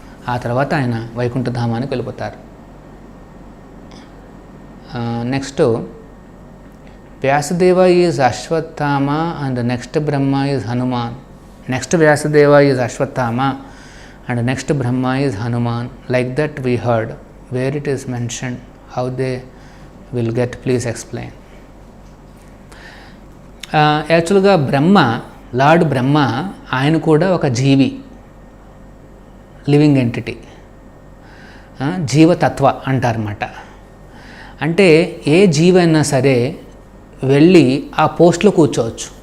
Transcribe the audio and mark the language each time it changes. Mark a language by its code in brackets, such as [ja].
[te] ఆ తర్వాత ఆయన వైకుంఠధామానికి వెళ్ళిపోతారు. [en] Next Vyasadeva is Ashwatthama and next Brahma is Hanuman. Next Vyasadeva is Ashwatthama and next Brahma is Hanuman. Like that we heard. Where it is mentioned, how they will get, please explain. [te] యాక్చువల్గా lord బ్రహ్మ ఆయన కూడా ఒక జీవి, [en] living entity, [te] జీవతత్వ అంటారన్నమాట. అంటే ఏ జీవైనా సరే వెళ్ళి ఆ పోస్ట్లో కూర్చోవచ్చు.